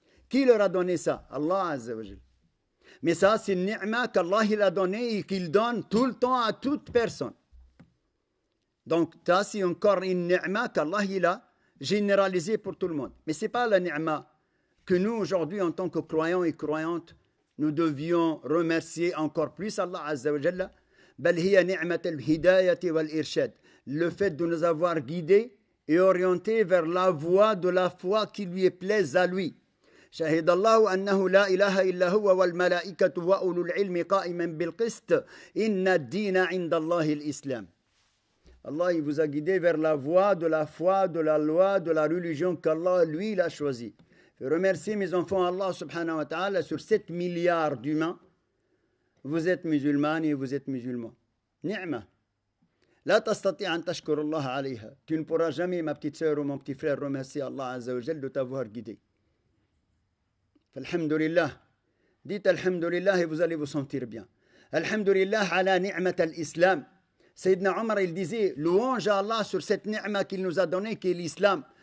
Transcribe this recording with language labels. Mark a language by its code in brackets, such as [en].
[fr] Qui leur a donné ça? Allah Azza wa Jal. Mais ça, c'est une ni'ma qu'Allah il a donné et qu'il donne tout le temps à toute personne. Donc, ça, c'est encore une ni'ma qu'Allah il a généralisée pour tout le monde. Mais ce n'est pas la ni'ma que nous, aujourd'hui, en tant que croyants et croyantes, nous devions remercier encore plus Allah Azza wa Jalla. [ar] بل هي نعمة الهداية والإرشاد. [fr] Le fait de nous avoir guidés et orienté vers la voie de la foi qui lui plaise à lui. [ar] شهد الله أنه لا إله إلا هو والملائكة وأولو العلم قائما بالقسط إن الدين عند الله الإسلام. [fr] Allah il vous a guidé vers la voie de la foi, de la loi, de la religion qu'Allah lui il a choisi. Je remercie mes enfants Allah subhanahu wa ta'ala sur 7 milliards d'humains. Vous êtes musulmans et vous êtes musulmans. Ni'ma. [ar] لا تستطيع أن تشكر الله عليها. [fr] Tu ne pourras jamais, ma petite sœur ou mon petit frère, remercier Allah Azza wa Jal de t'avoir guidé. Alhamdulillah. Dites Alhamdulillah et vous allez vous sentir bien. [ar] Alhamdulillah ala ni'mat al-Islam. [fr] Sayyidina Omar, il disait, louange à Allah sur cette ni'ma qu'il nous a donnée, qui est l'islam.